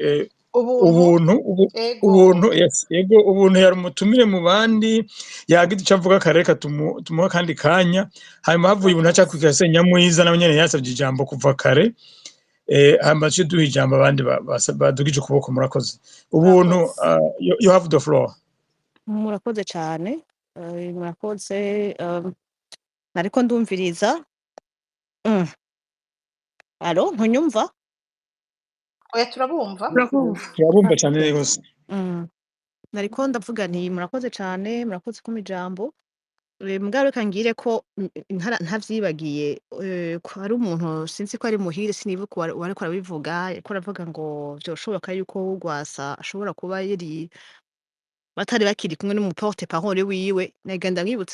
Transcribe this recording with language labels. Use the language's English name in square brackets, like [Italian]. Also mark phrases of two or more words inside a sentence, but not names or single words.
[Rundi] ubuntu yari umutumire mu bandi yagize icyo avuga kare reka tumuha kandi kanya hanyuma havuye ubuntu acakwikira se Nyamwiza nawe nyene yasabye ijambo kuva kare hanyuma duce duhe ijambo abandi badugije ukuboko murakoze ubuntu [English] you have the floor. [Rundi] Murakoze cyane murakoze nariko ndumviriza alo ntunyumva oya turabumva turabumva cyane rwose nariko ndavuga nti murakoze cyane murakoze kuma ijambo mbwa reka ngire ko ntavyibagiye ko ari umuntu sinzi ko ari muhire sinibuka wariko arabivuga ariko aravuga ngo vyoshoboka yuko Rwasa ashobora kuba yari batari bakiri kumwe n'umuporte parole wiwe nagenda mwibutse